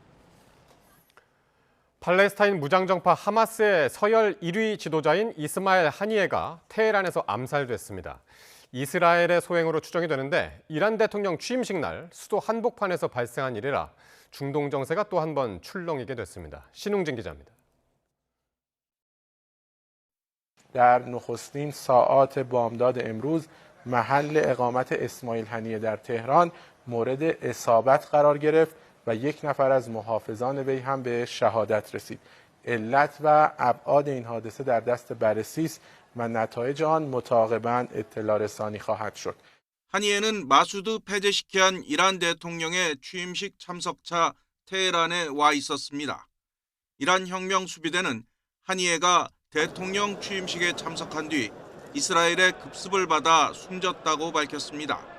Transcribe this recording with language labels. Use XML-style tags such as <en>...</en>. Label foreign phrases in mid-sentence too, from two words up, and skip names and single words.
<ko>팔레스타인 무장정파 하마스의 서열 1위 지도자인 이스마엘 하니예가 테헤란에서 암살됐습니다. 이스라엘의 소행으로 추정이 되는데 이란 대통령 취임식 날 수도 한복판에서 발생한 일이라 중동 정세가 또 한 번 출렁이게 됐습니다. 신웅진 기자입니다.</ko> <fa>در نخستین ساعات بامداد امروز محل اقامت اسماعیل هنیه در تهران مورد اصابت قرار گرفت و یک نفر از محافظان وی هم به شهادت رسید. علت و ابعاد این حادثه در دست بررسی است و نتایج آن متعاقباً اطلاع رسانی خواهد شد.</fa> <ko>하니에는 마수드 페제시키안 이란 대통령의 취임식 참석차 테헤란에 와 있었습니다. 이란 혁명 수비대는 하니에가 대통령 취임식에 참석한 뒤 이스라엘의 급습을 받아 숨졌다고 밝혔습니다.</ko>